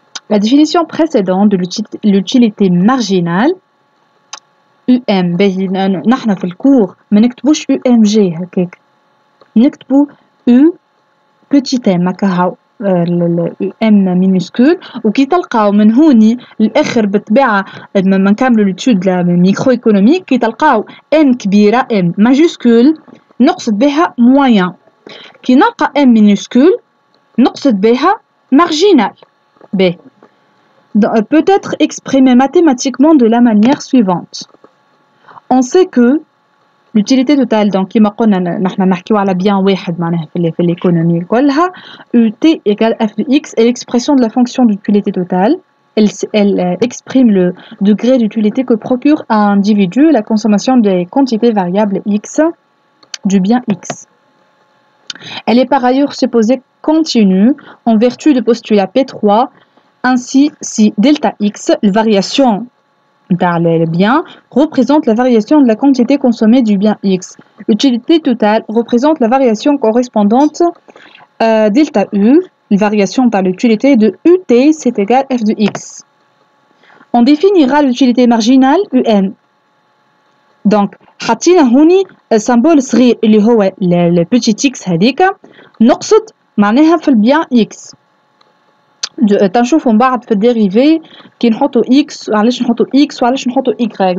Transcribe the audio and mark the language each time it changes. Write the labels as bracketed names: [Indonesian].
[Arabic] La définition précédente de l'utilité marginale UM نحن في الكور ما نكتبوش UMG هكاك نكتبو U petit m هكا ام مينيسكول. وكي تلقاو من هوني الاخر بالطبيعه ما نكملوا ليتود ميكرو ايكونوميك كي تلقاو ام كبيره ام ماجيسكول نقصد بها موين. كي نلقى ام مينيسكول نقصد بها مارجينال. [French] peut être exprimé mathématiquement de la manière suivante. On sait que l'utilité totale donc كما قلنا نحن نحكيو على بيان واحد معناها في l'économie كلها UT égale F de X est l'expression de la fonction d'utilité totale. Elle exprime le degré d'utilité que procure à un individu la consommation des quantités variables X du bien X. Elle est par ailleurs supposée continue en vertu du postulat P3. Ainsi, si delta x, la variation dans le bien, représente la variation de la quantité consommée du bien x, l'utilité totale représente la variation correspondante delta u, la variation dans l'utilité de ut, c'est égal f de x. On définira l'utilité marginale un. [Arabic] Donc, حطينا هوني symbole صغير اللي هو le petit x هذيك نقصد معناها في البيان x. تنشوفوا من بعد في الديريفي كي نحطوا x وعلاش نحطوا x وعلاش نحطوا y.